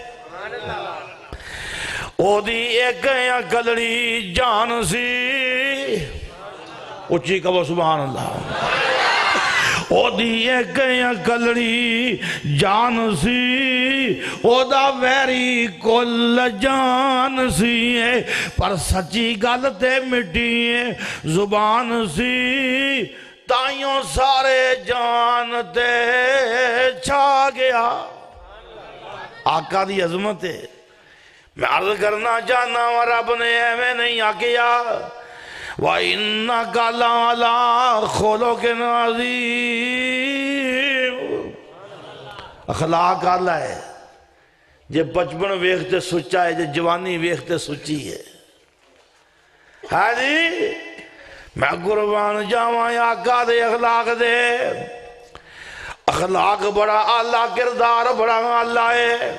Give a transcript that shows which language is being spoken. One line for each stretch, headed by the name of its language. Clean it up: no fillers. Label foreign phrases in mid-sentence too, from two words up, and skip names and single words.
Punjabi: او دی ایک یا گلڑی جان سی، اچھی کہو
Arabic: سبحان اللہ،
Punjabi: او دی ایک یا گلڑی جان سی، او دا ویری کل جان سی، پر سچی گل تے مٹی زبان سی، تائیوں سارے جان تے چھا گیا۔ آقا دی عظمت ہے، میں عرض کرنا چاہنا و رب نے ایویں نہیں آکیا،
Arabic: وَإِنَّكَ لَعَلَىٰ خُلُقٍ عَظِيمٍ۔
Punjabi: اخلاق اللہ ہے، جے بچپن ویکھتے سچا ہے، جے جوانی ویکھتے سچی ہے۔ ہاں جی میں قربان جاواں آقا دے اخلاق دے، اخلاق بڑا اعلیٰ، کردار بڑا اعلیٰ ہے۔